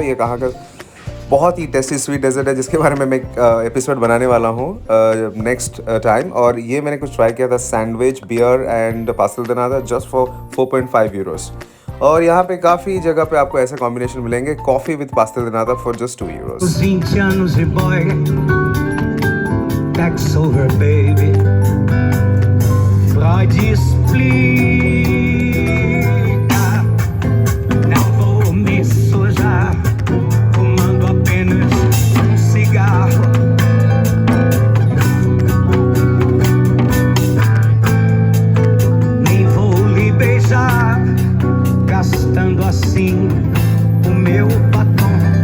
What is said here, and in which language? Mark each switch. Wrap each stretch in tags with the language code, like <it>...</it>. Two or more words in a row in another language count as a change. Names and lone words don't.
<hi>ये कहाँ का बहुत ही</hi> <en>tasty sweet dessert</en> <hi>है, जिसके बारे में मैं एक एपिसोड बनाने वाला हूँ</hi> <en>next time.</en> <hi>और ये मैंने कुछ ट्राई किया था,</hi> <en>sandwich, beer and pastel de nata, just for 4.5 euros.</en> <hi>और यहाँ पे काफ़ी जगह पे आपको ऐसे कॉम्बिनेशन मिलेंगे,</hi> <en>coffee with pastel de nata for just 2 euros.</en> <pt>20 anos e</pt> <en>boy, that's over baby.</en> <pt>Pode explicar, não vou me sujar, fumando apenas cigarro. Nem vou lhe beijar, gastando assim o meu batom.</pt>